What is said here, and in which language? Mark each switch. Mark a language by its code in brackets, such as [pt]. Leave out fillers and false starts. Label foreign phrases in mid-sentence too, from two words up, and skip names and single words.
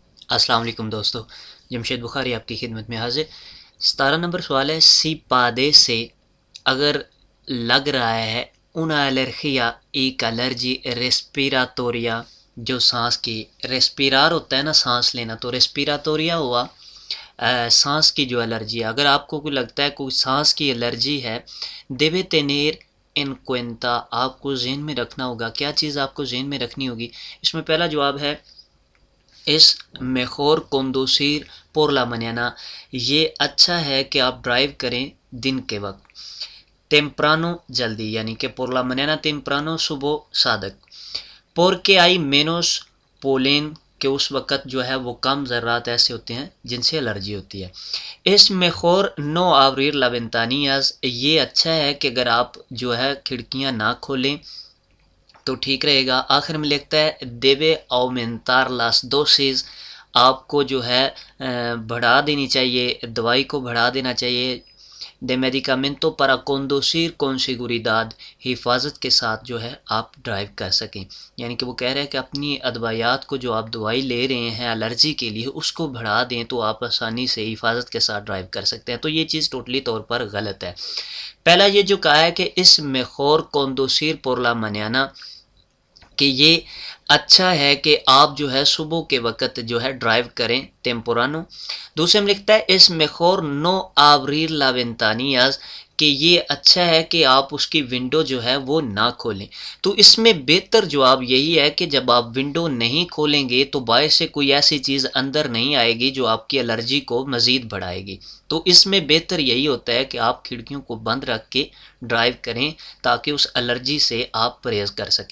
[ur] السلام علیکم دوستو، جمشید بخاری آپ کی خدمت میں حاضر۔ 17 نمبر سوال ہے، [es] si padece [ur] سے اگر لگ رہا ہے [es] una alergia [ur] ایک الرجی ریسپیراتوریا، جو سانس کی ریسپیرار ہوتا ہے نا سانس لینا، تو ریسپیراتوریا ہوا سانس کی جو الرجی ہے۔ اگر آپ کو کوئی لگتا ہے کوئی سانس کی الرجی ہے، [es] debe tener en cuenta، [ur] آپ کو ذہن میں رکھنا ہوگا۔ کیا چیز آپ کو ذہن میں رکھنی ہوگی؟ اس میں پہلا جواب ہے [es] es mejor conducir por la mañana, [ur] یہ اچھا ہے کہ آپ ڈرائیو کریں دن کے وقت، temprano جلدی، یعنی کہ [es] por la mañana temprano [ur] صبح صادق، [es] porque hay menos pollen، [ur] کہ اس وقت جو ہے وہ کم ذرات ایسے ہوتے ہیں جن سے الرجی ہوتی ہے۔ [es] es mejor no abrir las ventanillas، [ur] یہ اچھا ہے کہ اگر آپ جو ہے کھڑکیاں نہ کھولیں تو ٹھیک رہے گا۔ آخر میں لکھتا ہے [es] debe aumentar las dosis، [ur] آپ کو جو ہے بڑھا دینی چاہیے، دوائی کو بڑھا دینا چاہیے، [es] de medicamento para conducir con seguridad، [ur] حفاظت کے ساتھ جو ہے آپ ڈرائیو کر سکیں۔ یعنی کہ وہ کہہ رہے ہیں کہ اپنی ادویات کو، جو آپ دوائی لے رہے ہیں الرجی کے لیے، اس کو بڑھا دیں تو آپ آسانی سے حفاظت کے ساتھ ڈرائیو کر سکتے ہیں۔ تو یہ چیز ٹوٹلی طور پر غلط ہے۔ پہلا یہ جو کہا ہے کہ [es] es mejor conducir por la mañana, [ur] کہ یہ اچھا ہے کہ آپ جو ہے صبح کے وقت جو ہے ڈرائیو کریں ٹیمپورانو۔ دوسرے میں لکھتا ہے [es] es mejor no abrir las ventanillas, [ur] کہ یہ اچھا ہے کہ آپ اس کی ونڈو جو ہے وہ نہ کھولیں۔ تو اس میں بہتر جواب یہی ہے کہ جب آپ ونڈو نہیں کھولیں گے تو باعث سے کوئی ایسی چیز اندر نہیں آئے گی جو آپ کی الرجی کو مزید بڑھائے گی۔ تو اس میں بہتر یہی ہوتا ہے کہ آپ کھڑکیوں کو بند رکھ کے ڈرائیو کریں تاکہ اس الرجی سے آپ پرہیز کر سکیں۔